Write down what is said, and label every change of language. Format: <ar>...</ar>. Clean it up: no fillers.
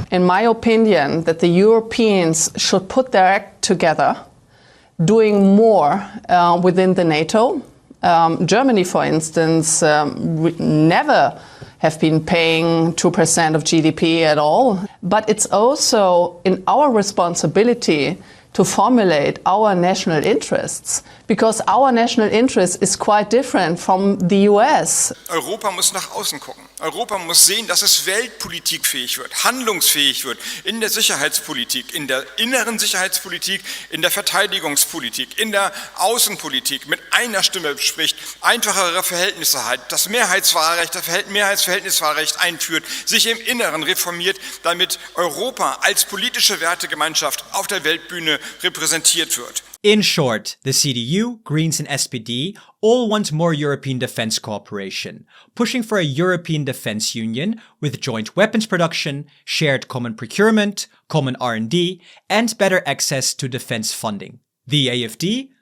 <en>In my opinion, that the Europeans should put their act together, doing more within the NATO. Germany, for instance, never have been paying 2% of GDP at all. But it's also in our responsibility to formulate our national interests, because our national interest is quite different from the US.</en> <de>Europa muss nach außen gucken. Europa muss sehen, dass es weltpolitikfähig wird, handlungsfähig wird in der Sicherheitspolitik, in der inneren Sicherheitspolitik, in der Verteidigungspolitik, in der Außenpolitik, mit einer Stimme spricht, einfachere Verhältnisse hat, das Mehrheitswahlrecht, das Mehrheitsverhältniswahlrecht einführt, sich im Inneren reformiert, damit Europa als politische Wertegemeinschaft auf der Weltbühne repräsentiert wird.</de> <en>In short, the CDU, Greens and SPD all want more European defense cooperation, pushing for a European defense union with joint weapons production, shared common procurement, common R&D, and better access to defense funding. The AfD?</en>